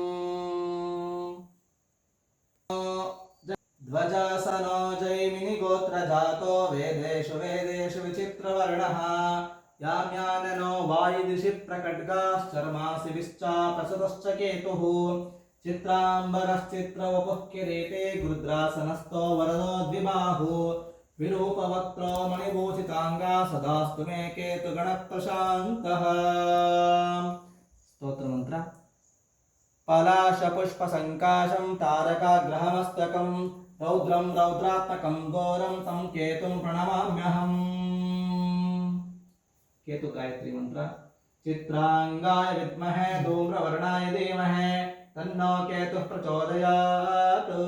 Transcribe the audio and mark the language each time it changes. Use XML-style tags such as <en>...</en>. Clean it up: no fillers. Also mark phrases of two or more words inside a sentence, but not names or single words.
<sa>ध्वजासनो जैमिनि गोत्र जातो वेदेशु वेदेशु विचित्रवर्णः याम्याननो वायुदिशि प्रकड्गाश्चर्मासि विश्चापसतश्च केतुः चित्राम्बरश्चित्रवपुः किरीटे गुरुद्रासनस्थो वरदो द्विबाहु विरूपवक्त्रो मणिभूषिताङ्गा सदास्तु मे केतुगणः प्रशान्तः.</sa> <kn>ಸ್ತೋತ್ರ ಮಂತ್ರ.</kn> <sa>पलाशपुष्पसङ्काशं तारकाग्रहमस्तकं रौद्रं रौद्रात्मकं घोरं तं केतुं प्रणमाम्यहम्।</sa> <hi>केतु गायत्री मंत्र।</hi> <sa>चित्रांगाय विद्महे धूम्रवर्णाय धीमहि तन्नो केतुः प्रचोदयात्।</sa>